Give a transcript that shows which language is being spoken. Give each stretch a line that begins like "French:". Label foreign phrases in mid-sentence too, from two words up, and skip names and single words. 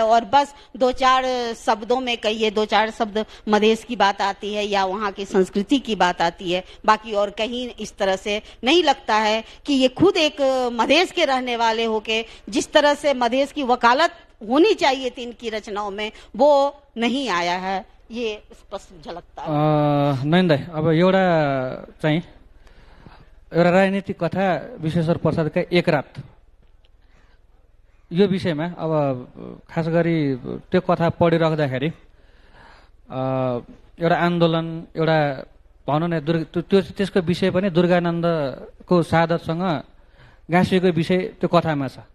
Hindi: और बस 2-4 शब्दों में कहिए, 2-4 शब्द मधेश की बात आती है या वहाँ की संस्कृति की बात आती है, बाकी और कहीं इस तरह से नहीं लगता है कि ये खुद एक मधेश के रहने वाले होके जिस तरह से मधेश की वकालत होनी चाहिए थी इनकी रचनाओं में, वो नहीं आया है। ये स्पष्ट झलकता है।
Nepali: नयन दाई, अब एउटा राजनीतिक कथा विश्वेश्वर प्रसादका एक रात, यो विषयमा अब खास गरी त्यो कथा पढिराख्दाखेरि एउटा आन्दोलन, एउटा भनौँ न त्यसको विषय पनि दुर्गानन्दको शहादतसँग गाँसिएको विषय त्यो कथामा छ।